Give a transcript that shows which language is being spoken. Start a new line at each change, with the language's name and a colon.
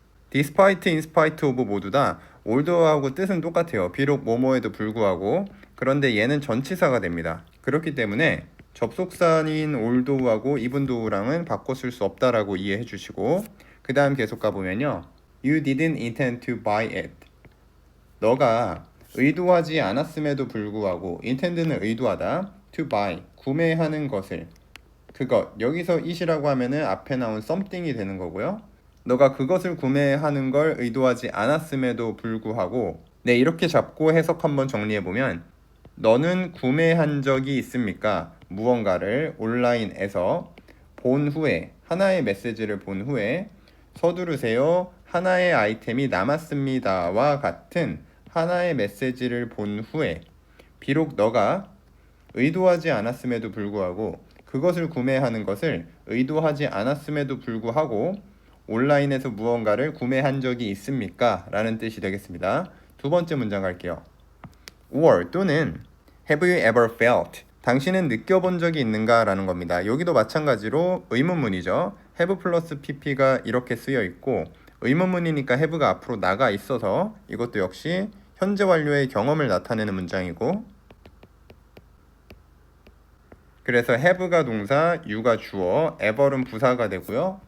Korean: despite, in spite of 모두 다 although하고 뜻은 똑같아요. 비록 뭐뭐에도 불구하고. 그런데 얘는 전치사가 됩니다. 그렇기 때문에 접속사인 although하고 even though랑은 바꿔 쓸 수 없다라고 이해해 주시고, 그 다음 계속 가보면요.
English: You didn't intend to buy it.
Korean: 너가 의도하지 않았음에도 불구하고, intend는 의도하다, to buy, 구매하는 것을, 그것, 여기서 it이라고 하면은 앞에 나온 something이 되는 거고요. 너가 그것을 구매하는 걸 의도하지 않았음에도 불구하고, 네, 이렇게 잡고 해석 한번 정리해보면, 너는 구매한 적이 있습니까? 무언가를 온라인에서 본 후에, 하나의 메시지를 본 후에 서두르세요. 하나의 아이템이 남았습니다와 같은 하나의 메시지를 본 후에 비록 너가 의도하지 않았음에도 불구하고 그것을 구매하는 것을 의도하지 않았음에도 불구하고 온라인에서 무언가를 구매한 적이 있습니까? 라는 뜻이 되겠습니다. 두 번째 문장 갈게요.
English: or
Korean: 또는
English: have you ever felt?
Korean: 당신은 느껴본 적이 있는가? 라는 겁니다. 여기도 마찬가지로 의문문이죠. have 플러스 pp가 이렇게 쓰여 있고, 의문문이니까 have가 앞으로 나가 있어서 이것도 역시 현재 완료의 경험을 나타내는 문장이고, 그래서 have가 동사, you가 주어, ever은 부사가 되고요.